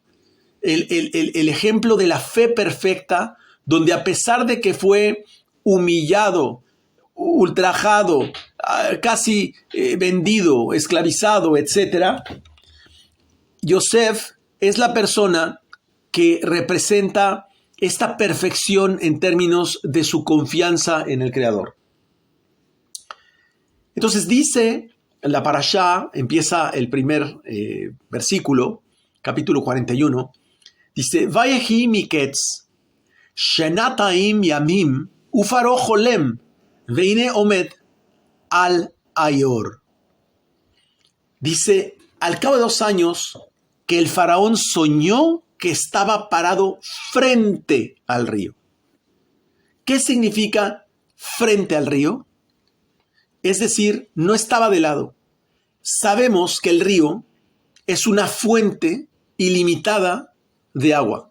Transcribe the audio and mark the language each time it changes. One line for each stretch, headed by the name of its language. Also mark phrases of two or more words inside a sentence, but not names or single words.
Spanish: El ejemplo de la fe perfecta, donde a pesar de que fue humillado, ultrajado, casi vendido, esclavizado, etc., Yosef es la persona que representa esta perfección en términos de su confianza en el Creador. Entonces dice la parashá, empieza el primer versículo, capítulo 41, dice,
Hebrew: ויהי מקץ שנתים ימים ופרעה חלם והנה עמד על היאר.
Spanish: Dice, al cabo de 2 años, que el faraón soñó que estaba parado frente al río. ¿Qué significa frente al río? Es decir, no estaba de lado. Sabemos que el río es una fuente ilimitada de agua.